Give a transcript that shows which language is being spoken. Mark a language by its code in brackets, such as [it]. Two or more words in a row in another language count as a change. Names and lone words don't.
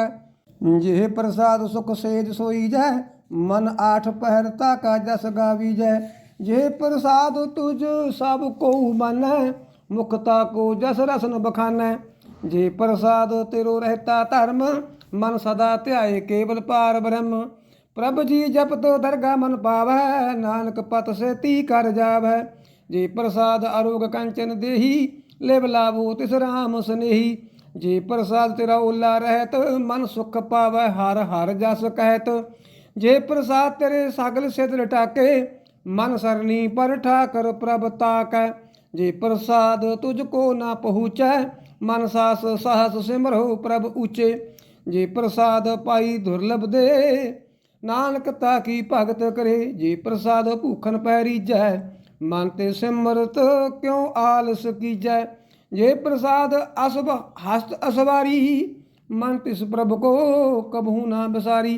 [pa] ਜੇ ਪ੍ਰਸਾਦ ਸੁਖ ਸੇਜ ਸੋਈਜੈ। ਮਨ ਆਠ ਪਹਰ ਤਾਕਾ ਜਸ ਗਾਵੀਜੈ। ਜੇ ਪ੍ਰਸਾਦ ਤੁਝ ਸਬ ਕੋ ਮਾਨੈ। ਮੁਖਤਾ ਕੋ ਜਸ ਰਸਨ ਬਖਾਨੈ। ਜੇ ਪ੍ਰਸਾਦ ਤੇਰੋ ਰਹਤਾ ਧਰਮ। ਮਨ ਸਦਾ ਧਿਆਏ ਕੇਵਲ ਪਾਰ ਬ੍ਰਹਮ। ਪ੍ਰਭ ਜੀ ਜਪਤ ਦਰਗਾ ਮਨ ਪਾਵੈ। ਨਾਨਕ ਪਤ ਸੇ ਤੀ ਕਰ ਜਾਵੈ। ਜੇ ਪ੍ਰਸਾਦ ਆਰੋਗ ਕੰਚਨ ਦੇਹੀ। ਲਿਵ ਲਾਵੋ ਤਿਸ ਰਾਮ ਸਨੇਹੀ। ਜੇ ਪ੍ਰਸਾਦ ਤੇਰਾ ਓਲਾ ਰਹਤ। ਮਨ ਸੁਖ ਪਾਵੈ ਹਰ ਹਰ ਜਸ ਕਹਤ। ਜੇ ਪ੍ਰਸਾਦ ਤੇਰੇ ਸਗਲ ਸਿਧ ਟਾਕੇ। ਮਨ ਸਰਨੀ ਪਰ ਠਾਕਰ ਪ੍ਰਭ ਤਾਕੈ। ਜੇ ਪ੍ਰਸਾਦ ਤੁਝਕੋ ਨਾ ਪਹੁੰਚੈ। ਮਨ ਸਾਸ ਸਹਸ ਸਿਮਰੋ ਪ੍ਰਭ ਊਚੇ। ਜੇ ਪ੍ਰਸਾਦ ਪਾਈ ਦੁਰਲਭ ਦੇ, ਨਾਨਕ ਤਾ ਕੀ ਭਗਤ ਕਰੇ। ਜੇ ਪ੍ਰਸਾਦ ਭੂਖਨ ਪੈ ਰੀਜੈ, ਮਨ ਤੇ ਸਿਮਰਤ ਕਿਉ ਆਲਸ ਕੀਜੈ। ਜੇ ਪ੍ਰਸਾਦ ਅਸਭ ਹਸਤ ਅਸਵਾਰੀ, ਮਨ ਤਿਸ ਪ੍ਰਭ ਕੋ ਕਬਹੂ ਨਾ ਬਸਾਰੀ।